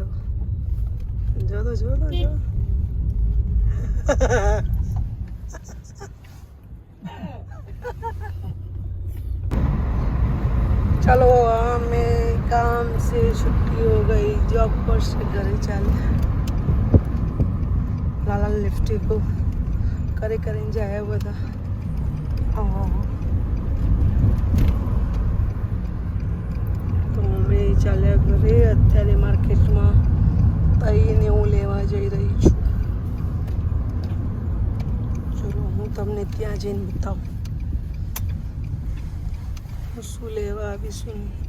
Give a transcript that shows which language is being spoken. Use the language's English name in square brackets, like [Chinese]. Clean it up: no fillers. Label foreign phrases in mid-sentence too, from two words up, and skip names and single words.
[Hindi] જો चलो हमें काम से छुट्टी हो गई. जॉब पर से घरे चले. लाला लिफ्टी को [Gujarati] કરીને જાય બધા. તો અમે ચાલ્યા ઘરે. અત્યારે માર્કેટમાં તઈને હું લેવા જઈ રહી છું. ચલો હું તમને ત્યાં જઈને બતાવું શું લેવા આવીશું.